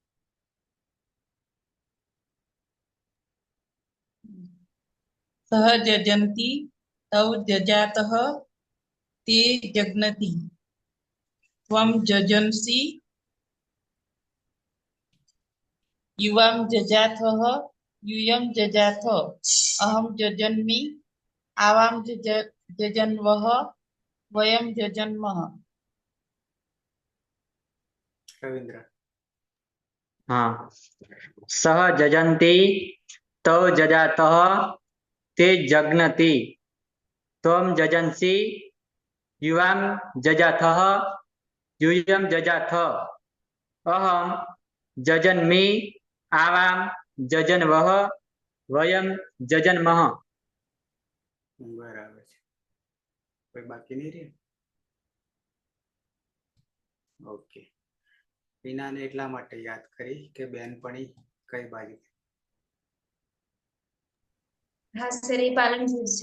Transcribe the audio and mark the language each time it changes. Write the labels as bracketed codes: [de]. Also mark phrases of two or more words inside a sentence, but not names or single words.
[sa] સહ જજંતી તૌ જજાતઃ તે જગ્નતિ ત્વમ જજંસી યુવામ જજાથઃ यूयं જજાથ અહમ જજન્મી આવામ જજન્વઃ વયમ જજન્મઃ. [gu] રવિન્દ્ર. हाँ. [sa] सह जजन्ति तौ जजातः ते जग्नति त्वं जजंसि युवां जजाथः यूयं जजाथ अहम जजन्मि आवां जजन्वः वयम जजन्मः. [gu] બરાબર છે. કોઈ બાકી નહીં રહે? ઓકે. પીનાને એટલા માટે યાદ કરી કે બેનપણી કઈ બાજુ? હા સર, એ પાલનપુર છે.